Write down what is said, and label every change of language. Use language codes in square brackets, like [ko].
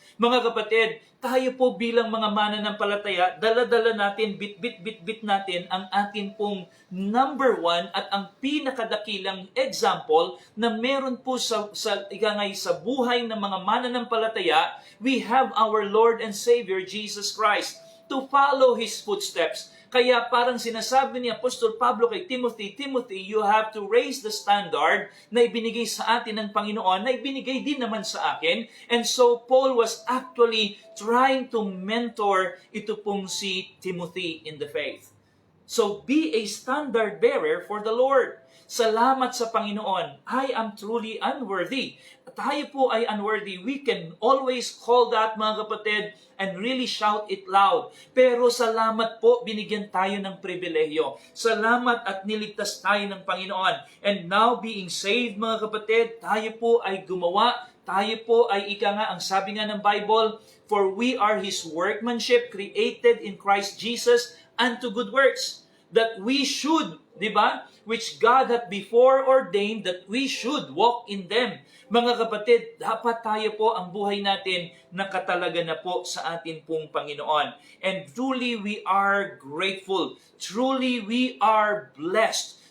[tl] Mga kapatid, tayo po bilang mga mananampalataya, dala-dala natin, bit natin ang atin pong number one at ang pinakadakilang example na meron po sa buhay ng mga mananampalataya. [en] We have our Lord and Savior Jesus Christ to follow His footsteps. [tl] Kaya parang sinasabi ni Apostol Pablo kay Timothy, Timothy, you have to raise the standard na ibinigay sa atin ng Panginoon, na ibinigay din naman sa akin. [en] And so Paul was actually trying to mentor ito pong si Timothy in the faith. So be a standard bearer for the Lord. Salamat sa Panginoon. I am truly unworthy. Tayo po ay unworthy. We can always call that, mga kapatid, and really shout it loud. [tl] Pero salamat po, binigyan tayo ng pribilehyo. Salamat at niligtas tayo ng Panginoon. And now, being saved, mga kapatid, tayo po ay gumawa. [en] Tayo po ay ang sabi nga ng Bible, for we are His workmanship, created in Christ Jesus unto good works, that we should, di ba? Which God hath before ordained that we should walk in them. [tl] Mga kapatid, dapat tayo po ang buhay natin nakatalaga na po sa atin pong Panginoon. [en] And truly we are grateful. Truly we are blessed